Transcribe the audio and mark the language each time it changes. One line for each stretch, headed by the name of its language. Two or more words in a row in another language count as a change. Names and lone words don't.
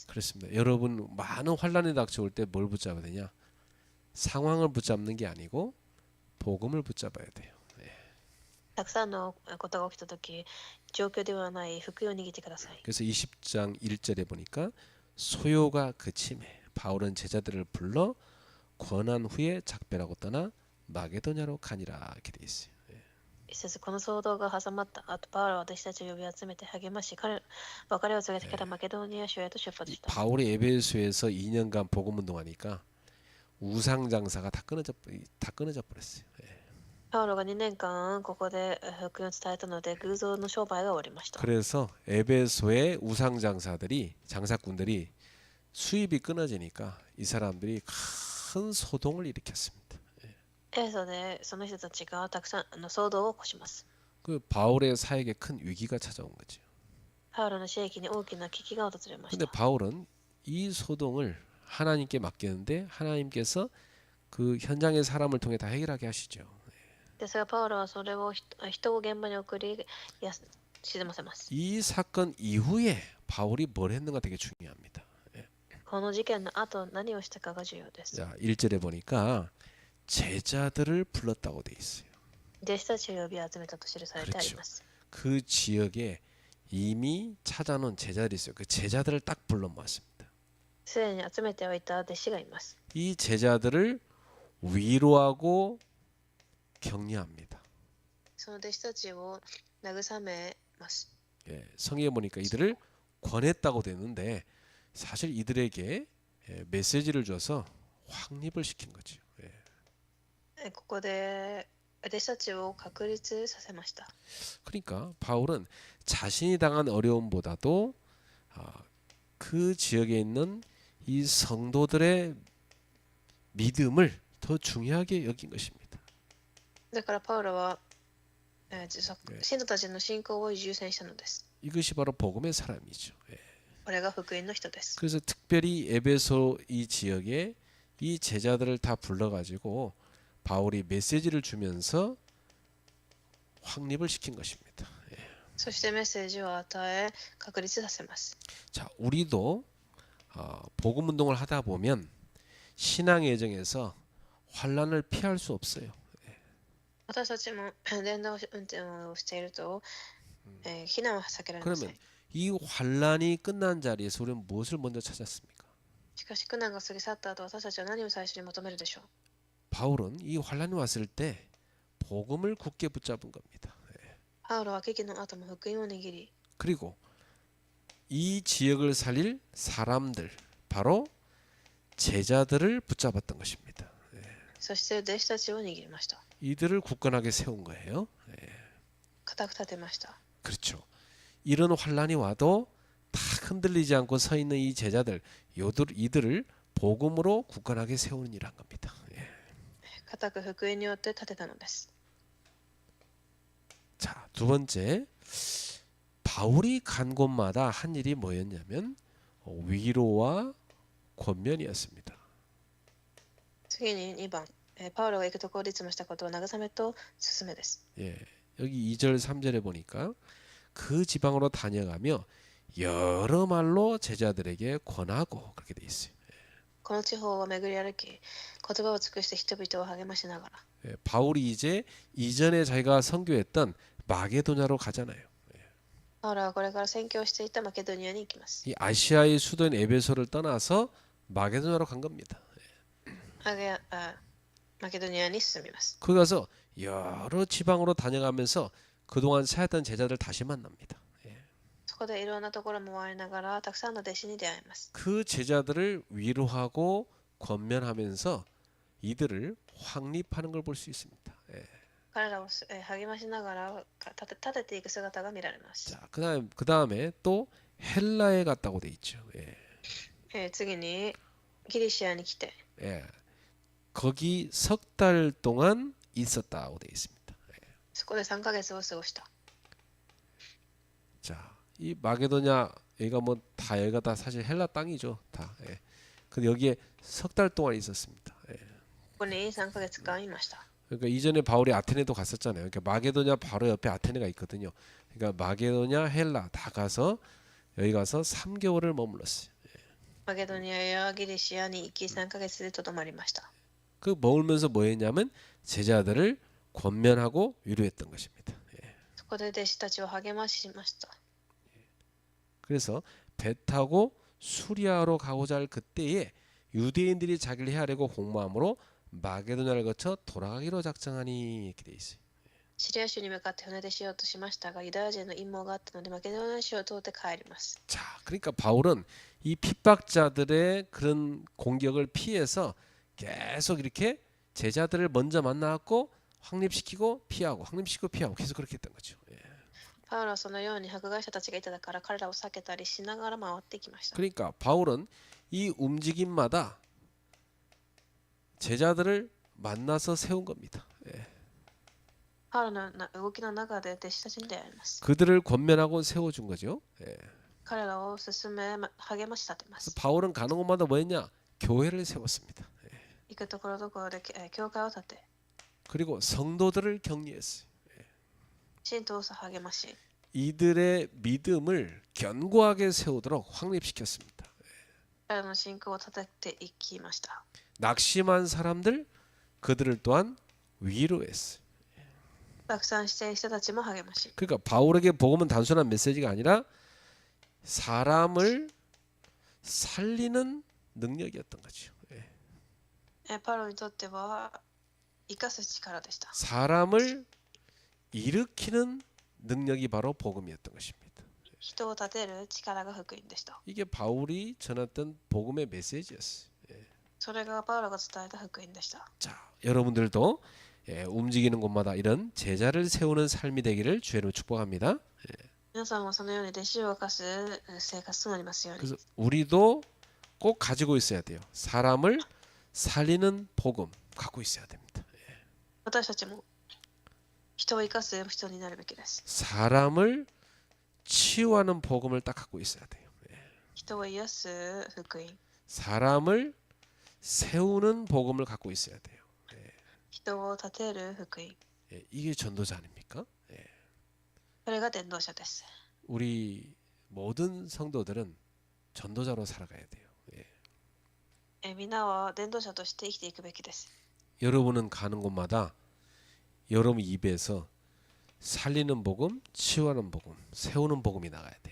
Korean: 그렇습니다. 여러분 많은 환난이 닥쳐올 때 뭘 붙잡아야 되냐? 상황을 붙잡는 게 아니고 복음을 붙잡아야 돼요.
Japanese: たくさんのことが起きたとき、状況ではない福音を握ってください。
Korean: 그래서 20장 1절에 보니까 소요가 그침에 바울은 제자들을 불러 권한 후에 작별하고 떠나 마게도냐로 가니라 이렇게 돼 있어요.
Japanese: 一節、この騒動が挟まった後、パウロは私たちを呼び集めて励まし、別れを告げてからマケドニア州へと出発した。
Korean: 바울이 에베소에서 2년간 복음 운동하니까 우상 장사가 다 끊어져 버렸어요.
Japanese: パウロが2年間ここで福音を伝えたので、偶像の商売が終わりました。
Korean: 그래서 에베소의 우상 장사꾼들이 수입이 끊어지니까 이 사람들이 큰 소동을 일으켰습니다.
Japanese: エペソでその人たちがたくさんの騒動を起こします。
Korean: 그 바울의 사역에 큰 위기가 찾아온 거죠.
Japanese: パウロの使役に大きな危機が訪れまし
Korean: 근데
Japanese: た。
Korean: 바울은 이 소동을 하나님께 맡겼는데 하나님께서 그 현장의 사람을 통해 다 해결하게 하시죠.
Japanese: ですが、パウロはそれを人を現場に送り、沈ませます。
Korean: 이 사건 이후에 바울이 뭘 했는가 되게 중요합니다.
Japanese: この事件の後、何をしたかが重要です。
Korean: 자, 1절에 보니까 제자들을 불렀다고 돼 있어요.
Japanese: 弟子たちを呼び集めたと記されてあります。
Korean: 그 지역에 이미 찾아놓은 제자들이 있어요. 그 제자들을 딱 불러 모았습니다.
Japanese: すでに集めておいた弟子がいます。
Korean: 이 제자들을 위로하고 격려합니다.
Japanese: その弟子たちを慰めます。
Korean: 성경에 보니까 이들을 권했다고 되는데 사실 이들에게 메시지를 줘서 확립을 시킨 거죠.
Japanese: ここで弟子たちを確立させました。
Korean: 그러니까 바울은 자신이 당한 어려움보다도 그 지역에 있는 이 성도들의 믿음을 더 중요하게 여긴 것입니다.
Japanese: だからパウロは、信徒たちの信仰を優先したのです。
Korean: 이것이 바로 복음의 사람이죠.
Japanese: これが福音の人です。
Korean: 그래서 특별히 에베소 이 지역에 이 제자들을 다 불러가지고 바울이 메시지를 주면서 확립을 시킨 것입니다.
Japanese: そしてメッセージを与え、確立させます。
Korean: 자, 우리도 복음 운동을 하다 보면 신앙의 여정에서 환란을 피할 수 없어요.
Japanese: 私たちも伝道運転をしていると、避難は避けられません。
Korean: 그러면 이 환란이 끝난 자리에서 우리는 무엇을 먼저 찾았습니까?
Japanese: しかし苦難が過ぎ去った後、私たちは何を最初に求めるでしょう。
Korean: 바울은 이 환란이 왔을 때 복음을 굳게 붙잡은 겁니다.
Japanese: パウロは危機の後も福音を握り、
Korean: 그리고 이 지역을 살릴 사람들, 바로 제자들을 붙잡았던 것입니다.
Japanese: そして弟子たちを握りました。
Korean: 이들을 굳건하게 세운 거예요.
Japanese: 固く立てました。
Korean: 그렇죠. 이런 환란이 와도 딱 흔들리지 않고 서 있는 이 제자들, 이들을 복음으로 굳건하게 세우는 일을 한 겁니다.
Japanese: 固く福音によって立てたのです。
Korean: 자, 두 번째, 바울이 간 곳마다 한 일이 뭐였냐면 위로와 권면이었습니다.
Japanese: 次に2番、パウロが行くところでいつもしたことは慰めと勧めです。
Korean: 예, 여기 2절 3절에 보니까 그 지방으로 다녀가며 여러 말로 제자들에게 권하고 그렇게 돼 있어요.
Japanese: この地方を巡り歩き、言葉を尽くして人々を励ましながら、
Korean: 예, 바울이 이제 이전에 자기가 선교했던 마게도냐로 가잖아요.
Japanese: パウロはこれから宣教していたマケドニアに行きます。
Korean: 이 아시아의 수도인 에베소를 떠나서 마게도냐로 간 겁니다.
Japanese: マケドニアに進みます。
Korean: 거기 가서 여러 지방으로 다녀가면서 그동안 사였던 제자들 다시 만납니다.
Japanese: そこでいろんなところも回りながら、たくさんの弟子に出会います。
Korean: 그 제자들을 위로하고 권면하면서 이들을 확립하는 걸 볼 수 있습니다.
Japanese: 彼らを励ましながら立てていく姿が見られます。
Korean: 자, 그다음에 또 헬라에 갔다고 돼 있죠.
Japanese: 次にギリシアに来て、
Korean: 예. 거기 석 달 동안 있었다고 돼 있습니다.
Japanese: そこで3ヶ月を過ごした。
Korean: 자, 이 마게도냐 여기가 뭐 다 여기가 다 사실 헬라 땅이죠. 다. 근데 여기에 석 달 동안 있었습니다.
Japanese: ここに3ヶ月間いました。
Korean: 그러니까 이전에 바울이 아테네도 갔었잖아요. 그러니까 마게도냐 바로 옆에 아테네가 있거든요. 그러니까 마게도냐, 헬라 다 가서 여기 가서 3개월을 머물렀어요.
Japanese: マケドニアやギリシアに行き3ヶ月でとどまりました。
Korean: 그 머물면서 뭐 했냐면 제자들을 권면하고 위로했던 것입니다.
Japanese: そこで弟子たちを励ましました。
Korean: 그래서 배 타고 수리아로 가고자 할 그때에 유대인들이 자기를 헤아리고 공모함으로 마게도냐를 거쳐 돌아가기로 작정하니 이렇게 돼 있어요.
Japanese: シリア州に向かって船出しようとしましたが、ユダヤ人の陰謀があったのでマケドニア州を通って帰ります。
Korean: 자, 그러니까 바울은 이 핍박자들의 그런 공격을 피해서 계속 이렇게 제자들을 먼저 만나고 확립시키고 피하고 확립시키고 피하고 계속 그렇게 했던 거죠.
Japanese: パウロはそのように迫害者たちがいたから彼らを避けたりしながら回ってきました。
Korean: 그러니까 바울은 이 움직임마다 제자들을 만나서 세운 겁니다.
Japanese: パウロの動きの中で弟子たちに出会います。
Korean: 그들을 권면하고 세워준 거죠.
Japanese: 彼らを進め励まし立てま
Korean: 그래서
Japanese: す。
Korean: 바울은 가는 곳마다 뭐였냐? 교회를 세웠습니다.
Japanese: 行くところどころで教会を建て、
Korean: 그리고 성도들을 격려했어요.
Japanese: 信徒を励まし、
Korean: 이들의 믿음을 견고하게 세우도록 확립시켰습니다.
Japanese: 彼らの信仰を立てていきました。
Korean: 낙심한 사람들 그들을 또한 위로했어요.
Japanese: 落胆している人たちも励まし、
Korean: 그러니까 바울에게 복음은 단순한 메시지가 아니라 사람을 살리는 능력이었던 거죠.
Japanese: パウロにとっては生かす力でした。
Korean: 사람을 일으키는 능력이 바로 복음이었던 것입니다.
Japanese: 人を立てる力が福音でした。
Korean: 이게 바울이 전했던 복음의 메시지였어요.
Japanese: それがパウロが伝えた福音でした。
Korean: 자, 여러분들도 움직이는 곳마다 이런 제자를 세우는 삶이 되기를 주의 이름으로 축복합니다.
Japanese: 皆さんもそのように弟子を犯す生活となりますように。
Korean: 그래서 우리도 꼭 가지고 있어야 돼요. 사람을 살리는 복음 갖고 있어야 됩니다.
Japanese: 私たちも人を生かす人になるべきです。
Korean: 사람을 치유하는 복음을 딱 갖고 있어야 돼요.
Japanese: 人を癒す福音、
Korean: 사람을 세우는 복음을 갖고 있어야 돼요.
Japanese: 人を立てる福音、
Korean: 이게 전도자 아닙니까?
Japanese: それが伝道者です。
Korean: 우리 모든 성도들은 전도자로 살아가야 돼요.
Japanese: 皆は伝道者として生きていくべきです。
Korean: 여러분은 가는 곳마다 여러분 입에서 살리는 복음, 치유하는 복음, 세우는 복음이 나가야 돼요.